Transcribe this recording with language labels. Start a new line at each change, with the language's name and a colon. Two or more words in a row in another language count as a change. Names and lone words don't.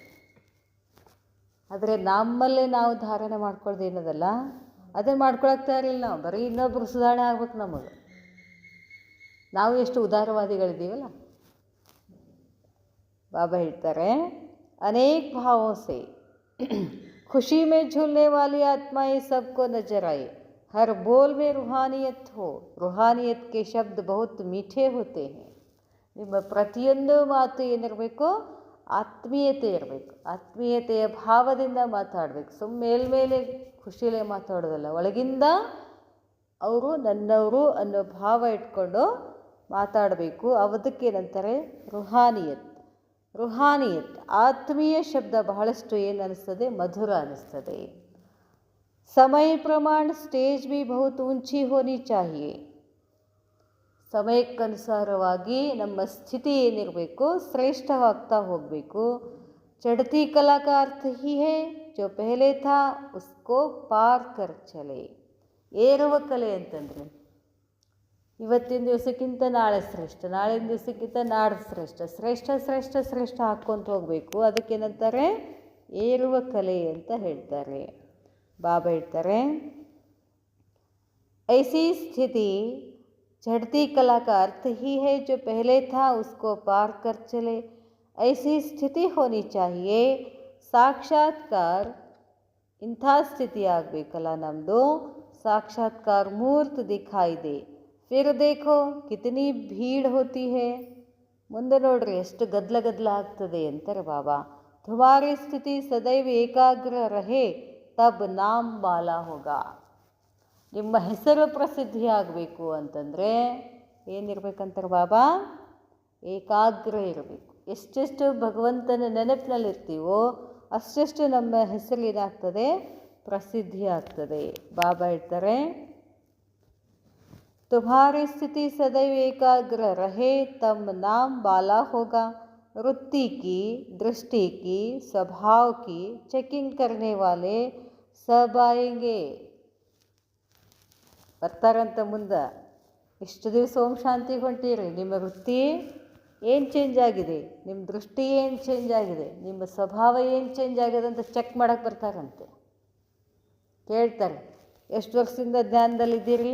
Kannada: ಆದರೆ ನಮ್ಮಲ್ಲೇ ನಾವು ಧಾರಣೆ ಮಾಡ್ಕೊಳ್ಳೋದು ಏನದಲ್ಲ, ಅದನ್ನು ಮಾಡ್ಕೊಳಕ್ಕೆ ತಯಾರಿಲ್ಲ ನಾವು. ಬರೀ ಇನ್ನೊಬ್ರು ಸುಧಾರಣೆ ಆಗ್ಬೇಕು ನಮಗೆ. ನಾವು ಎಷ್ಟು ಉದಾರವಾದಿಗಳಿದ್ದೀವಲ್ಲ. ಬಾಬಾ ಹೇಳ್ತಾರೆ,
Hindi: अनेक भावों से खुशी में झूलने वाली आत्माएं सबको नजर आए, हर बोल में रूहानियत हो, रूहानियत के शब्द बहुत मीठे होते हैं.
Kannada: ನಿಮ್ಮ ಪ್ರತಿಯೊಂದು ಮಾತು ಏನಿರಬೇಕು, ಆತ್ಮೀಯತೆ ಇರಬೇಕು. ಆತ್ಮೀಯತೆಯ ಭಾವದಿಂದ ಮಾತಾಡಬೇಕು. ಮೇಲ್ಮೇಲೆ ಖುಷಿಲೇ ಮಾತಾಡೋದಲ್ಲ, ಒಳಗಿಂದ ಅವರು ನನ್ನವರು ಅನ್ನೋ ಭಾವ ಇಟ್ಕೊಂಡು ಮಾತಾಡಬೇಕು. ಅದಕ್ಕೇನಂತಾರೆ ರುಹಾನಿಯತ್. ರುಹಾನಿಯತ್ ಆತ್ಮೀಯ ಶಬ್ದ ಬಹಳಷ್ಟು ಏನು ಅನ್ನಿಸ್ತದೆ, ಮಧುರ ಅನ್ನಿಸ್ತದೆ.
Hindi: समय प्रमाण स्टेज भी बहुत ऊंची होनी चाहिए.
Kannada: ಸಮಯಕ್ಕನುಸಾರವಾಗಿ ನಮ್ಮ ಸ್ಥಿತಿ ಏನಿರಬೇಕು, ಶ್ರೇಷ್ಠವಾಗ್ತಾ ಹೋಗಬೇಕು.
Hindi: ಚढ़ती कला का अर्थ ही है जो पहले था उसको पार कर चले.
Kannada: ಏರುವ ಕಲೆ ಅಂತಂದರೆ ಇವತ್ತಿನ ದಿವಸಕ್ಕಿಂತ ನಾಳೆ ಶ್ರೇಷ್ಠ, ನಾಳಿನ ದಿವಸಕ್ಕಿಂತ ನಾಡ್ದು ಶ್ರೇಷ್ಠ, ಶ್ರೇಷ್ಠ ಶ್ರೇಷ್ಠ ಶ್ರೇಷ್ಠ ಹಾಕ್ಕೊಂತ ಹೋಗಬೇಕು. ಅದಕ್ಕೇನಂತಾರೆ, ಏರುವ ಕಲೆ ಅಂತ ಹೇಳ್ತಾರೆ. ಬಾಬಾ ಹೇಳ್ತಾರೆ,
Hindi: ऐसी स्थिति चढ़ती कला का अर्थ ही है जो पहले था उसको पार कर चले. ऐसी स्थिति होनी चाहिए
Kannada: ಸಾಕ್ಷಾತ್ಕಾರ ಇಂಥ ಸ್ಥಿತಿ ಆಗಬೇಕಲ್ಲ ನಮ್ಮದು.
Hindi: साक्षात्कार मूर्त दिखाई दे, फिर देखो कितनी भीड़ होती है.
Kannada: ಮುಂದೆ ನೋಡ್ರಿ ಎಷ್ಟು ಗದ್ದಲ ಆಗ್ತದೆ ಅಂತಾರೆ ಬಾಬಾ.
Hindi: तुम्हारी स्थिति सदैव एकाग्र रहे तब नाम बाला होगा.
Kannada: ನಿಮ್ಮ ಹೆಸರು ಪ್ರಸಿದ್ಧಿ ಆಗಬೇಕು ಅಂತಂದರೆ ಏನಿರ್ಬೇಕಂತಾರೆ ಬಾಬಾ? ಏಕಾಗ್ರ ಇರಬೇಕು. ಎಷ್ಟೆಷ್ಟು ಭಗವಂತನ ನೆನಪಿನಲ್ಲಿರ್ತೀವೋ ಅಷ್ಟೆಷ್ಟು ನಮ್ಮ ಹೆಸರು ಏನಾಗ್ತದೆ? ಪ್ರಸಿದ್ಧಿ ಆಗ್ತದೆ. ಬಾಬಾ ಹೇಳ್ತಾರೆ,
Hindi: तुम्हारी स्थिति सदैव एकाग्र रहे तब नाम बाला होगा. वृत्ति की, दृष्टि की, स्वभाव की चेकिंग करने वाले सब आएंगे.
Kannada: ಬರ್ತಾರಂತ ಮುಂದೆ. ಇಷ್ಟು ದಿವಸ ಓಂ ಶಾಂತಿಗೆ ಹೊಂಟಿರಿ, ನಿಮ್ಮ ವೃತ್ತಿ ಏನು ಚೇಂಜ್ ಆಗಿದೆ, ನಿಮ್ಮ ದೃಷ್ಟಿ ಏನು ಚೇಂಜ್ ಆಗಿದೆ, ನಿಮ್ಮ ಸ್ವಭಾವ ಏನು ಚೇಂಜ್ ಆಗಿದೆ ಅಂತ ಚೆಕ್ ಮಾಡೋಕ್ಕೆ ಬರ್ತಾರಂತೆ. ಕೇಳ್ತಾರೆ, ಎಷ್ಟು ವರ್ಷದಿಂದ ಧ್ಯಾನದಲ್ಲಿದ್ದೀರಿ?